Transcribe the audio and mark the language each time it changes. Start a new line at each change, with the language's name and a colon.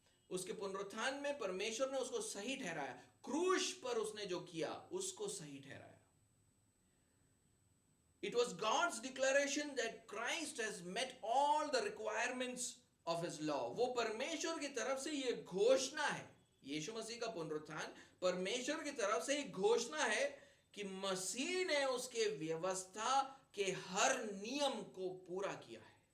Hindi: उसके पुनरुत्थान में परमेश्वर ने उसको सही ठहराया. क्रूस पर उसने जो किया उसको सही ठहराया.
English: It was God's declaration that Christ has met all the requirements of his law.
Hindi: वो परमेश्वर की तरफ से ये घोषणा है. यीशु मसीह का पुनरुत्थान परमेश्वर की तरफ से एक घोषणा है कि मसीह ने उसके व्यवस्था के हर नियम को पूरा किया है.